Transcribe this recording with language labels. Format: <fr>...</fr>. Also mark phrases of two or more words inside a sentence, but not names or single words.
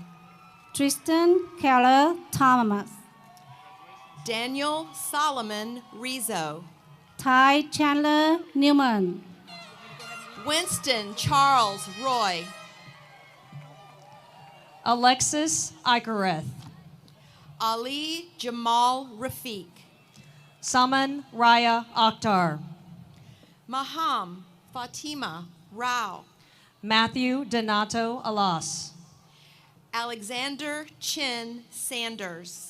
<en>Tristan Keller Thomas, Daniel Solomon Rizzo. Ty Chandler Newman, Winston Charles Roy. Alexis Icareth, Ali Jamal Rafiq. Saman Raya Akhtar, Maham Fatima Rao. Matthew Donato Alas, Alexander Chin Sanders.</en>